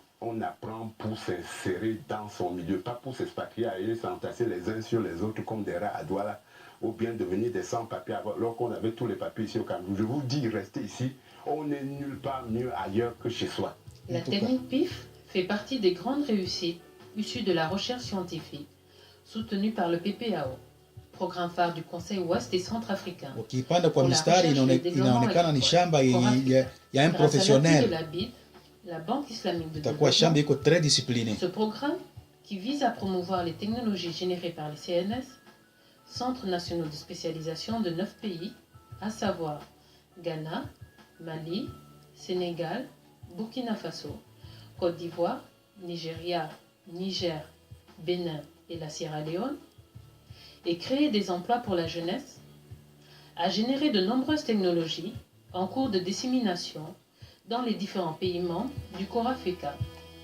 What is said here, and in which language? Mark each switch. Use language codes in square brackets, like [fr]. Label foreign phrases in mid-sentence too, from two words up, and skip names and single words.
[fr] On apprend pour s'insérer dans son milieu, pas pour s'expatrier et s'entasser les uns sur les autres comme des rats à Douala, ou bien devenir des sans-papiers alors qu'on avait tous les papiers ici au Cameroun. Je vous dis, restez ici, on n'est nulle part mieux ailleurs que chez soi. La technique PIF fait partie des grandes réussites issues de la recherche scientifique, soutenue par le PPAO, programme phare du Conseil ouest et centrafricain. [sw] Ukipanda kwa mistari inaonekana ni shamba ya [fr] un professionnel. La Banque islamique de [sw] Itakuwa shamba iko [fr] très discipliné. Ce programme, qui vise à promouvoir les technologies générées par les CNS, Centres nationaux de spécialisation de 9 pays, à savoir Ghana, Mali, Sénégal, Burkina Faso, Côte d'Ivoire, Nigeria, Niger, Bénin et la Sierra Leone, et créer des emplois pour la jeunesse, a généré de nombreuses technologies en cours de dissémination dans les différents pays membres du CORAFECA,